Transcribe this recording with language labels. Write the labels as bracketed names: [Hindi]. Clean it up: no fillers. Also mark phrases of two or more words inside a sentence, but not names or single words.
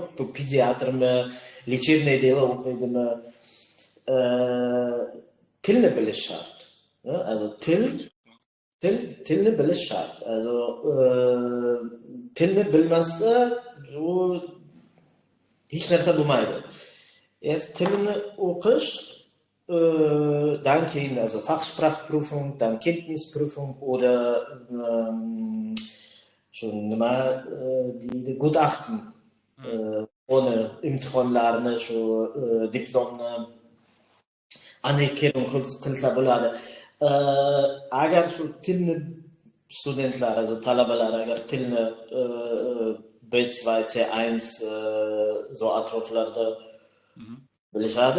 [Uzbek] Bu pediatrmi, [Russian] лечебное дело [Uzbek] o'qiydimi, tilni bilish shart. Tilni bilish shart. Tilni bilmasa, u hech narsa bo'lmaydi. Tilni o'qish [German] dann kein, also Fachsprachprüfung, dann Kenntnisprüfung oder schon mal die Gutachten ohne [Uzbek] imtihonlarni shu diplomni anerkennung qilsa bo'ladi. Agar shu tilni studentlar, also talabalar agar tilni B2, C1 so atroflarda bilishadi,